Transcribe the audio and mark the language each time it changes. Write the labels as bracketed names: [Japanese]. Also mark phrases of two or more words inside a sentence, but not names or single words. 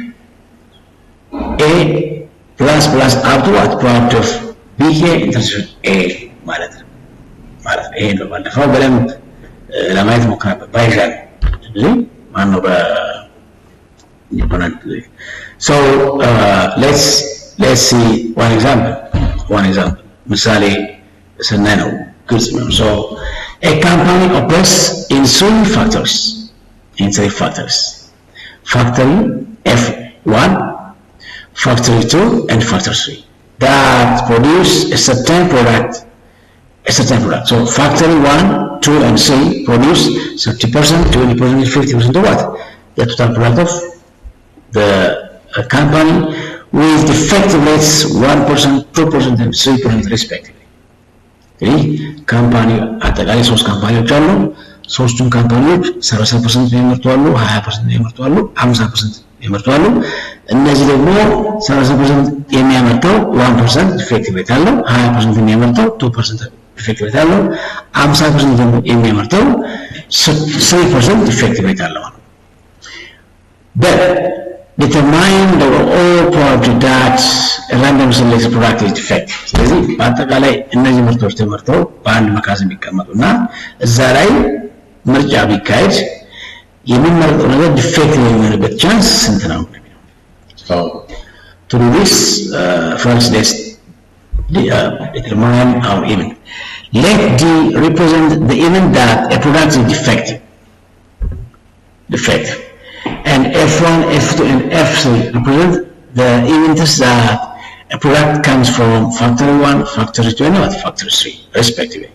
[English] A plus up to what probability of BK intersection A [Amharic] ማለት ይሄ ነው ባለፈው በደንብ ለማየት ሞክረን ባይሻል ስለዚህ ማነው [English] so let's see one example [Amharic] ምሳሌ ስናይ ነው ግልጽ ነው [English] so a company operates in three factories factory F1 factory 2 and factory 3 that produce a certain product so factory 1 2 and 3 produce 30% 20% 50% of what the total product of the company with defective rates 1% 2% and 3% respectively [Amharic] ካምፓኒ አጠቃላይ 3 ካምፓኒዎች አሉ ሶስቱም ካምፓኒዎች 30% የሚመርቷሉ 20% የሚመርቷሉ 50% የሚመርቷሉ እነዚህ ደግሞ 30% የሚያመርተው 1% [English] defective rate [Amharic] አለው 20% የሚያመርተው 2% [English] defective rate [Amharic] አለው 50% ደግሞ የሚያመርተው 3% [English] defective rate [Amharic] አለው [English] but determine the overall probability that a random selected product is defective [Amharic] ስለዚህ በአጠቃላይ እነዚህ ምርቶች ተመርተው በአንድ መካዝን ቢቀመጡና እዛ ላይ ምርጫ ቢካሄድ የሚመረጠው ነገር ዲፌክቲቭ የሚሆንበት ቻንስ ስንት ነው? [English] So to do this, first let's determine our event. Let D represent the event that a product is defective, and F1, F2, and F3 represent the events that a product comes from factory 1, factory 2, and factory 3, respectively.